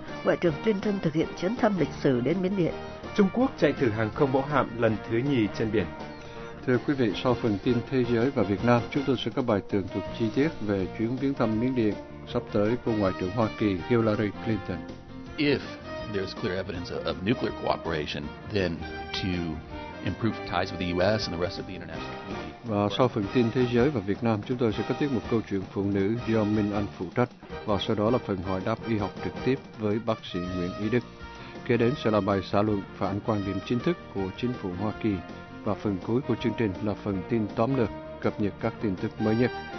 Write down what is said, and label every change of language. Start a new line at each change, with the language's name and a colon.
Vietnamese: Ngoại trưởng Clinton thực hiện chuyến thăm lịch sử đến Miến Điện. Trung Quốc chạy thử hàng không mẫu hạm lần thứ nhì trên biển. Thưa quý vị, sau phần tin thế giới và Việt Nam, chúng tôi sẽ có bài tường thuật chi tiết về chuyến viếng thăm Miến Điện sắp tới của Ngoại trưởng Hoa Kỳ Hillary Clinton.
English: If there's clear evidence of nuclear cooperation, then to improve ties with the U.S. and the rest of the international community.
Vietnamese: Và sau phần tin thế giới và Việt Nam, chúng tôi sẽ có tiết mục câu chuyện phụ nữ do Minh Anh phụ trách và sau đó là phần hỏi đáp y học trực tiếp với bác sĩ Nguyễn Ý Đức. Kế đến sẽ là bài xã luận phản quan điểm chính thức của chính phủ Hoa Kỳ và phần cuối của chương trình là phần tin tóm lược cập nhật các tin tức mới nhất.